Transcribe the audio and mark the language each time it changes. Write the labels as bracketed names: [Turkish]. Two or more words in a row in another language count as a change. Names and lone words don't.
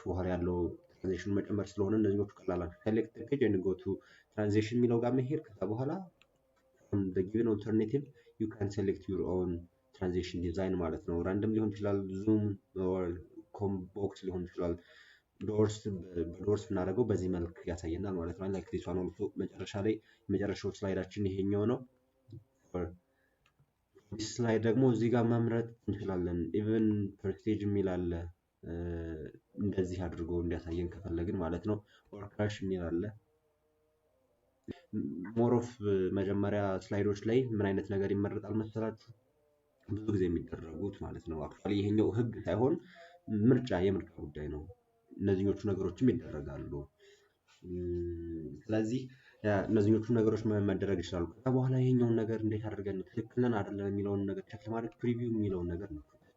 [Amharic] በኋላ ያለው ትራንዚሽን መጨመር ስለሆነ እነዚህኞቹ ቀላል ናቸው። [English] select the page and go to transition [Amharic] የሚለው ጋር መሄድ ከዛ በኋላ [English] from the given alternative you can select your own transition design [Amharic] ማለት ነው። ራንደም ሊሆን ይችላል [English] zoom or box [Amharic] ሊሆን ይችላል። ዶርስ እናደርገው በዚህ መልክ ያሳየናል ማለት ነው። [English] like this one also [Amharic] መጨረሻ ላይ መጨረሻው ስላይዳችን ይሄኛው ነው። [English] this slide [Amharic] ደግሞ እዚህ ጋር መምረጥ እንችላለን። [English] even prestige [Amharic] የሚል አለ እንደዚህ አድርጎ እንዲያሳየን ከፈለግን ማለት ነው። [English] or crash [Amharic] የሚል አለ። [English] more of [Amharic] መጀመሪያ ስላይዶች ላይ ምን አይነት ነገር ይመረጣል መሰላችሁ? ብዙ ጊዜ የሚደረጉት ማለት ነው። አክቹአሊ ይሄኛው ህግ ሳይሆን የምርጫ ጉዳይ ነው። እነዚህኞቹ ነገሮችም ይደረጋሉ። ስለዚህ እነዚህኞቹ ነገሮች መደረግ ይችላሉ። ከዛ በኋላ ይሄኛውን ነገር እንዴት አድርገን ትክክል ነን አይደለም የሚለውን ነገር ቼክ ለማድረግ ፕሪቪው የሚለውን ነገር ነው።